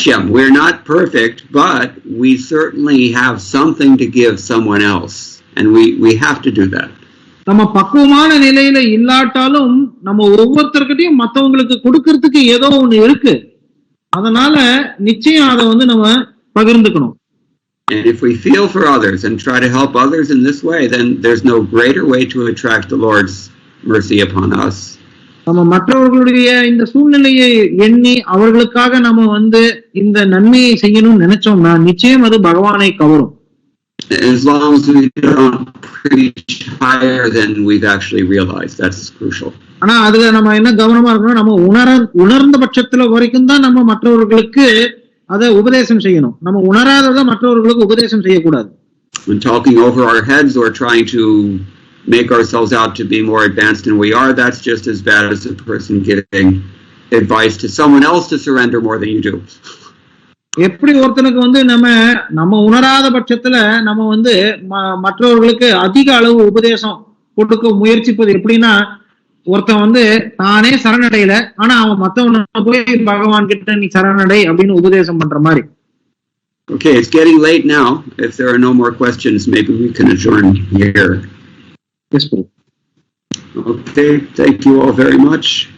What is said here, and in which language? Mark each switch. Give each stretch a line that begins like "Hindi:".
English: We're not perfect, but we certainly have something to give someone else, and we have to do that.
Tamil: நம்ம பக்குவமான நிலையில இல்லாட்டாலும் நம்ம ஒவ்வொருத்தர்கிட்டையும் மற்றவங்களுக்கு கொடுக்கறதுக்கு ஏதோ ஒண்ணு இருக்கு. அதனால நிச்சயம் அதை நம்ம பகிர்ந்துக்கணும்.
English: And if we feel for others and try to help others in this way, then there's no greater way to attract the Lord's mercy upon us.
Tamil: நம்ம மற்றவர்களுடைய இந்த சூழ்நிலையை எண்ணி அவர்களுக்காக நம்ம இந்த நன்மையை செய்யணும்னு நினைச்சோம்னா நிச்சயம் அது பகவானை கவரும்.
English: As long as we don't preach higher than we've actually realized, that's crucial.
Tamil: ஆனா அதுல நம்ம என்ன கவனமா இருக்கணும், நம்ம உணர்ந்த பட்சத்துல வரைக்கும் தான் நம்ம மற்றவர்களுக்கு அதை உபதேசம் செய்யணும். நம்ம உணராததை மற்றவர்களுக்கு உபதேசம் செய்யக்கூடாது.
English: When talking over our heads or trying to make ourselves out to be more advanced than we are, that's just as bad as a person giving advice to someone else to surrender more than you do.
Tamil: எப்படி ஒருத்தனுக்கு நம்ம உணராத பட்சத்துல நம்ம மற்றவர்களுக்கு அதிக அளவு உபதேசம் கொடுக்க முயற்சிப்பது எப்படின்னா, ஒருத்தன் தானே சரணடையில ஆனா அவன் மத்தவன போய் பகவான் கிட்ட நீ சரணடை அப்படின்னு உபதேசம் பண்ற மாதிரி.
English: Okay, it's getting late now. If there are no more questions, maybe we can adjourn here. Yes, Prabhu. Okay, thank you all very much.